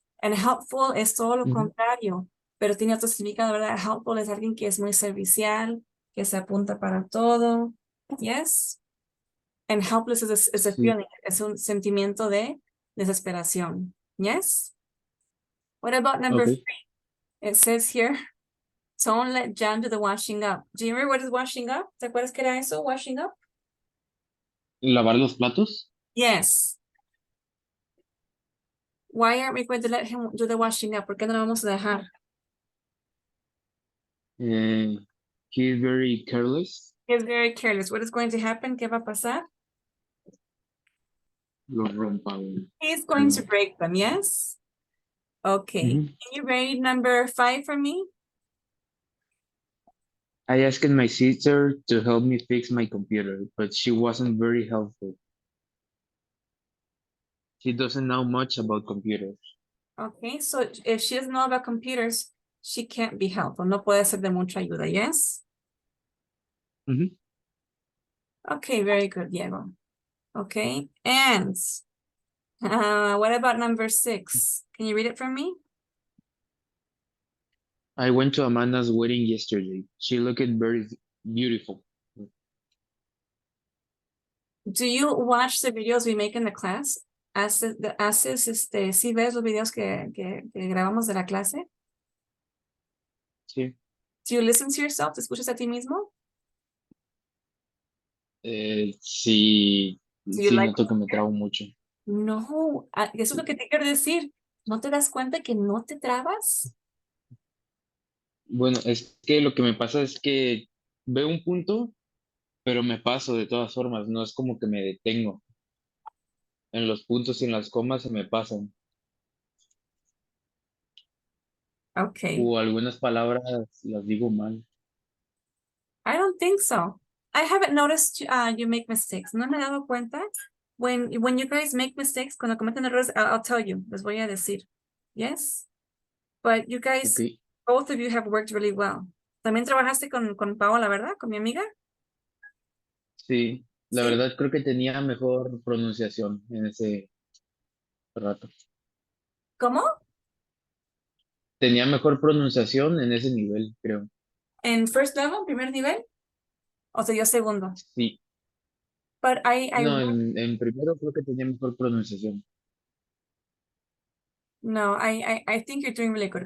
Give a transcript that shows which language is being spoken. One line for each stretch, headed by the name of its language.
Spanish: And helpful es todo lo contrario, pero tiene otro significado, ¿verdad? Helpful es alguien que es muy servicial, que se apunta para todo, yes?
English: And helpless is a feeling,
Spanish: es un sentimiento de desesperación.
English: Yes? What about number 3? It says here, don't let John do the washing up. Do you remember what is washing up? ¿Te acuerdas que era eso, washing up?
Spanish: ¿Lavar los platos?
English: Yes. Why aren't we going to let him do the washing up?
Spanish: ¿Por qué no lo vamos a dejar?
English: He's very careless. He's very careless. What is going to happen?
Spanish: ¿Qué va a pasar? Lo rompa.
English: He's going to break them, yes? Okay. Can you read number 5 for me? I asked my sister to help me fix my computer, but she wasn't very helpful. She doesn't know much about computers. Okay, so if she doesn't know about computers, she can't be helpful.
Spanish: No puede ser de mucha ayuda, yes?
English: Okay, very good, Diego. Okay, and what about number 6? Can you read it for me? I went to Amanda's wedding yesterday. She looked very beautiful. Do you watch the videos we make in the class?
Spanish: ¿Sí ves los videos que grabamos de la clase? Sí.
English: Do you listen to yourself?
Spanish: ¿Te escuchas a ti mismo? Sí,
English: Do you
Spanish: sí,
English: like
Spanish: noto que me trabo mucho. No, eso es lo que te quiero decir. ¿No te das cuenta que no te trabas? Bueno, es que lo que me pasa es que veo un punto, pero me paso de todas formas. No es como que me detengo. En los puntos y en las comas se me pasan. Okay. O algunas palabras las digo mal.
English: I don't think so. I haven't noticed you make mistakes.
Spanish: No me he dado cuenta.
English: When you guys make mistakes,
Spanish: cuando cometen errores,
English: I'll tell you.
Spanish: Les voy a decir.
English: Yes? But you guys, Ok. both of you have worked really well.
Spanish: ¿También trabajaste con Paola, verdad? ¿Con mi amiga? Sí, la Sí. verdad creo que tenía mejor pronunciación en ese rato. ¿Cómo? Tenía mejor pronunciación en ese nivel, creo. ¿En
English: first level,
Spanish: primer nivel? ¿O sea, yo segundo? Sí.
English: But I
Spanish: No, en primero creo que tenía mejor pronunciación.
English: No, I think you're doing really good.